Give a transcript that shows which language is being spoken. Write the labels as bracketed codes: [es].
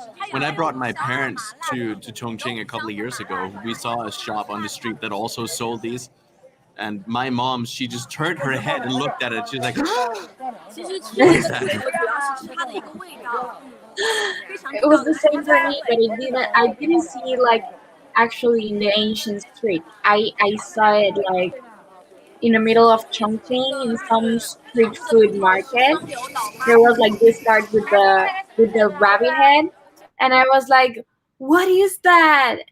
[en] When I brought my parents to Chongqing a couple of years ago, we saw a shop on the street that also sold these. And my mom, she just turned her head and looked at it. She's like, [zh] 其实吃这个主要是吃它的一个味道，非常 [en] It was the same for me, but I didn't see it like actually in the ancient street. I saw it like in the middle of Chongqing in some street food market. There was like this cart with the rabbit head, and I was like, "What is that?"